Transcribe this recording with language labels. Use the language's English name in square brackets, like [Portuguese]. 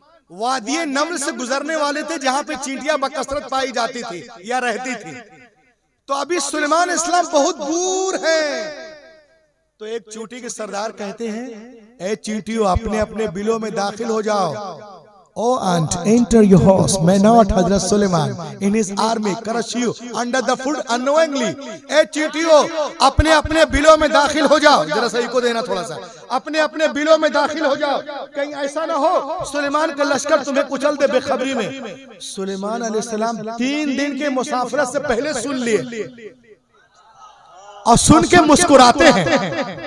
[Hindi] वादिये नम्र से गुजरने वाले थे, जहां पे चींटियां बकसरत पाई जाती थी या रहती थी। तो अभी सुलेमान इस्लाम बहुत दूर है। तो एक चींटी के सरदार कहते हैं, ए चींटियों, अपने अपने बिलों में दाखिल हो जाओ। [English] O ant, enter your house. May not Hazrat Suleiman in his army crush you under the foot unknowingly. [Hindi] ए चींटियों, अपने अपने बिलों में दाखिल हो जाओ। जरा सही को देना थोड़ा सा। अपने अपने बिलों में दाखिल हो जाओ, कहीं ऐसा ना हो सुलेमान का लश्कर तुम्हें कुचल दे बेखबरी में। सुलेमान अलैहिस्सलाम 3 दिन के मुसाफरत से पहले सुन लिए और सुन के मुस्कुराते हैं।